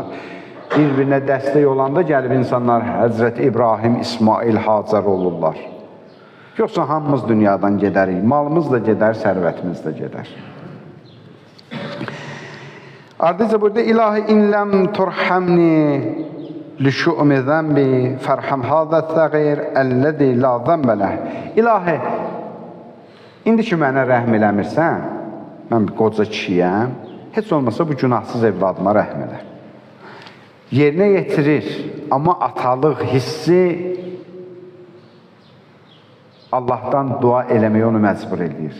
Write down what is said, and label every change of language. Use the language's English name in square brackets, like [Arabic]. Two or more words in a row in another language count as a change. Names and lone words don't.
[Azerbaijani] Bir-birinə dəstək olanda gəlib insanlar Həzrət İbrahim, İsmail, Hacər olurlar. Yoxsa hamımız dünyadan gedərik, malımız da gedər, sərvətimiz də gedər. Ardıca burada [Arabic] إلهي إن لم ترحمني لِشُؤْمِ ذَنْبِ فَرْحَمْ هَذَا الثَّغِيرِ الَّذِي لَا ذَنْبَ لَهُ. [Azerbaijani] İlahi, indi ki mənə rəhm eləmirsən, mən bir qoca kişiyəm, heç olmasa bu günahsız evladıma rəhm elə. Yerinə yetirir, amma atalıq hissi Allahdan dua eləməyə onu məcbur edir.